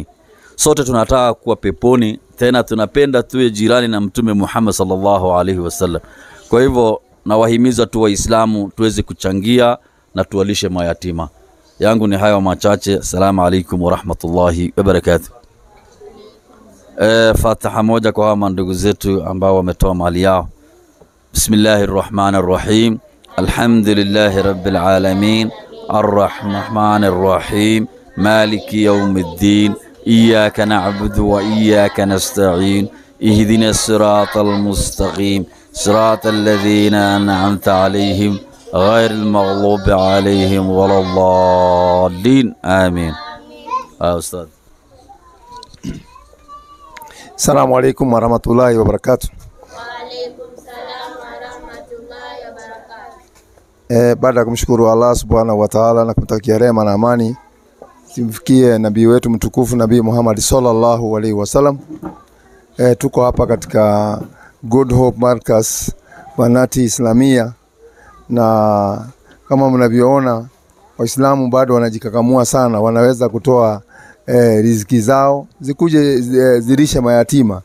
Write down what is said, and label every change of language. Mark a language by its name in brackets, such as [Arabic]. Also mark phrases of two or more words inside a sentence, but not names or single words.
[Swahili] Sote tunataka kuwa peponi, tena tunapenda tuwe jirani na Mtume Muhammad [Arabic] صلى الله عليه وسلم. [Swahili] Kwa hivyo nawahimiza tu Waislamu tuweze kuchangia na tuwalishe mayatima. Yangu ni hayo machache. [Arabic] السلام عليكم ورحمة الله وبركاته. [Swahili] Fatiha moja kwa hawa ndugu zetu ambao wametoa mali yao. [Arabic] بسم الله الرحمن الرحيم. الحمد لله رب العالمين. الرحمن الرحيم. مالك يوم الدين. إياك نعبد وإياك نستعين. اهدنا الصراط المستقيم. صراط الذين أنعمت عليهم غير المغضوب عليهم ولا الضالين. آمين. أستاذ. السلام عليكم ورحمة الله وبركاته. وعليكم السلام ورحمة الله وبركاته. [Swahili] Baada ya kumshukuru Allah [Arabic] سبحانه وتعالى [Swahili] na kumtakia rehema na amani simfikie nabii wetu mtukufu Nabii Muhammad [Arabic] صلى الله عليه وسلم, [Swahili] tuko hapa katika Good Hope Markaz Banat Islamia, na kama mnavyoona Waislamu bado wanajikakamua sana, wanaweza kutoa riziki zao zikuje zilisha mayatima.